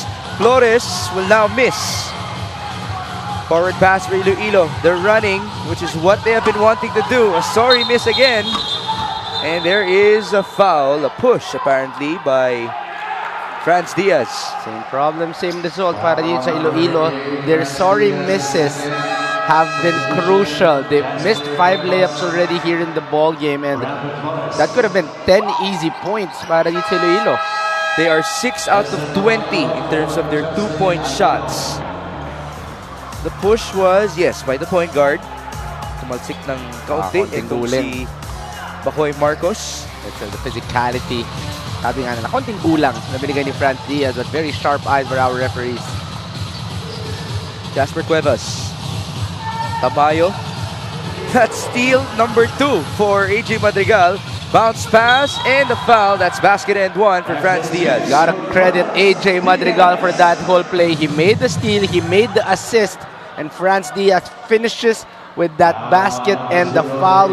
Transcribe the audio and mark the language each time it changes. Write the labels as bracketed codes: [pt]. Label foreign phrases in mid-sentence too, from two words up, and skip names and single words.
[en] Flores will now miss. Forward pass for Iloilo. They're running, which is what they have been wanting to do. A sorry miss again. And there is a foul, a push apparently by Franz Diaz. Same problem, same result [tl] para dito sa Iloilo. [en] Their sorry misses have been crucial. They've missed 5 layups already here in the ball game, and that could have been 10 easy points [tl] para dito sa Iloilo. [en] They are 6 out of 20 in terms of their 2-point shots. The push was, yes, by the point guard. [tl] Tumalsik ng kaunti. Itong si Bacoy Marcos. [en] It's the physicality. [tl] Sabi nga na konting gulang na binigay ni Franz Diaz, [en] but very sharp eyes for our referees. Jasper Cuevas. Tabayo. That's steal number 2 for AJ Madrigal. Bounce pass and the foul. That's basket and 1 for Franz Diaz. Gotta credit AJ Madrigal for that whole play. He made the steal, he made the assist, and Franz Diaz finishes with that basket and the foul.